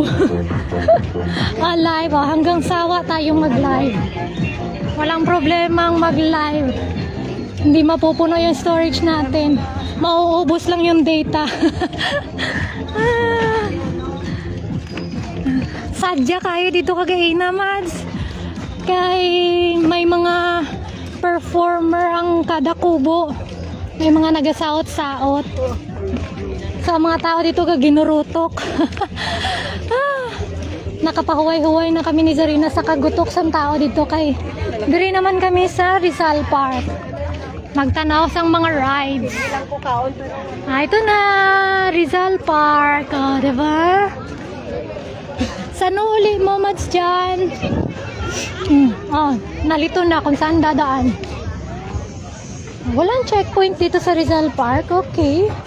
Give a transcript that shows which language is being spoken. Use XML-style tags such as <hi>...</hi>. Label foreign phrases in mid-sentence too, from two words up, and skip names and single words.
<tl>Live, hanggang sawa tayong mag-live. Walang problemang mag-live. Hindi mapupuno yung storage natin. Mauubos lang yung data.</tl> <hil>Sadya kayo dito kagaina,</hil> <tl>Mads.</tl> <hil>Kay may mga performer ang kada kubo. May mga nagasaot-saot. Sa mga tao dito ginurutok. Nakapahuway-huway na kami ni Zarina sa kagutok sa tao dito kay diri naman kami sa Rizal Park. Magtanaw sang mga rides.</hil> <tl>Ito na Rizal Park, diba? Saan uli mo, Mads dyan? Nalito na kung saan dadaan. Walang checkpoint dito sa Rizal Park, okay.</tl>